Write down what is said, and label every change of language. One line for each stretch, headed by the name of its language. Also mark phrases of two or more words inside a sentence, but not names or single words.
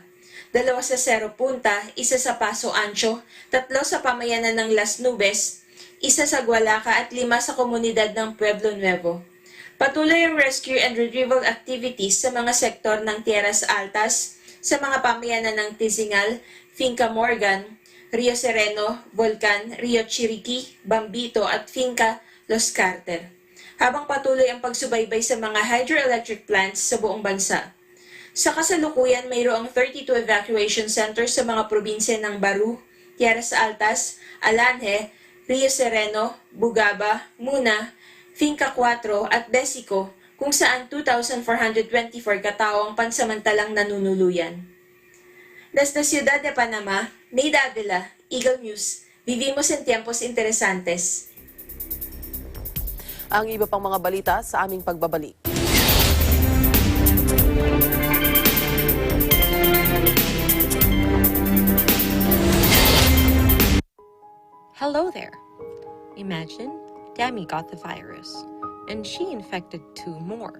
Filipino: 2 sa Cerro Punta, 1 sa Paso Ancho, 3 sa pamayanan ng Las Nubes, 1 sa Gualaca at 5 sa komunidad ng Pueblo Nuevo. Patuloy ang
English: rescue and retrieval activities
Filipino: sa mga sektor ng Tierras Altas, sa mga pamayanan ng Tizingal, Finca Morgan, Rio Sereno, Volcan, Rio Chiriquí, Bambito at Finca Los Carter. Habang patuloy ang pagsubaybay sa mga
English: hydroelectric plants
Filipino: sa buong bansa. Sa kasalukuyan, mayroong 32
English: evacuation centers
Filipino: sa mga probinsya ng Baru, Tierras Altas, Alange, Rio Sereno, Bugaba, Muna, Finca 4 at Besico, kung saan 2,424 katao ang pansamantalang nanunuluyan.
Spanish: Desde Ciudad de Panama, May Davila, Eagle News. Vivimos en tiempos interesantes.
Filipino: Ang iba pang mga balita sa aming pagbabalik.
English: Hello there. Imagine Dami got the virus, and she infected 2 more.